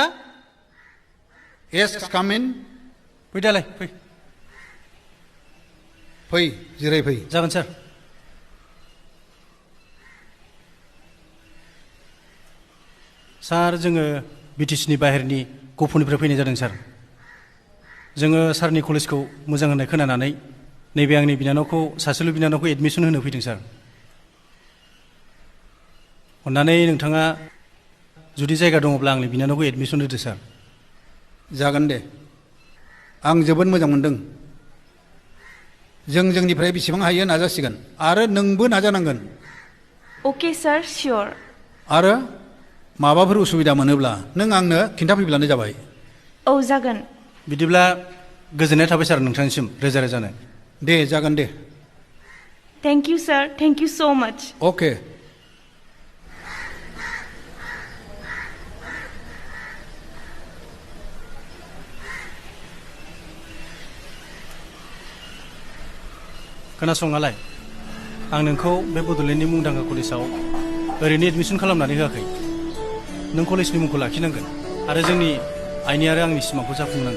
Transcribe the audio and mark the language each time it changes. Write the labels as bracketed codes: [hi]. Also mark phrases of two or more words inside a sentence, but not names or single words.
[en] Yes, come in. [brx] Fैदालाय फै फै जिराय फै जागोन सार सार जोङो बिटिसिनि बाहेरनि गफुरनिफ्राय फैनाय जादों सार जोङो सारनि कलेजखौ मोजां होननाय खोनानानै नैबे आंनि बिनानावखौ सासेल' बिनानावखौ एडमिसन होनो फैदों सार अन्नानै नोंथाङा जुदि जायगा दङब्ला आंनि बिनानावखौ एडमिसन होदो सार जागोन दे आं जोबोद मोजां मोनदों जों जोंनिफ्राय बेसेबां हायो नाजासिगोन आरो नोंबो नाजानांगोन [en] Okay, sir, sure. [brx] आरो माबाफोर उसुबिदा मोनोब्ला नों आंनो खिन्थाफैब्लानो जाबाय औ जागोन बिदिब्ला गोजोननाय थाबाय सार नोंथांनिसिम रोजा रोजानो दे जागोन दे [en] Thank you, sir. Thank you so much. [brx] अके खोनासंआलाय आं नोंखौ बे बड'लेण्डनि मुंदांखा कलेजाव ओरैनो एडमिसन खालामनानै होआखै नों कलेजनि मुंखौ लाखिनांगोन आरो जोंनि आइनि आरो आंनि सिमांखौ जाफुंनांगोन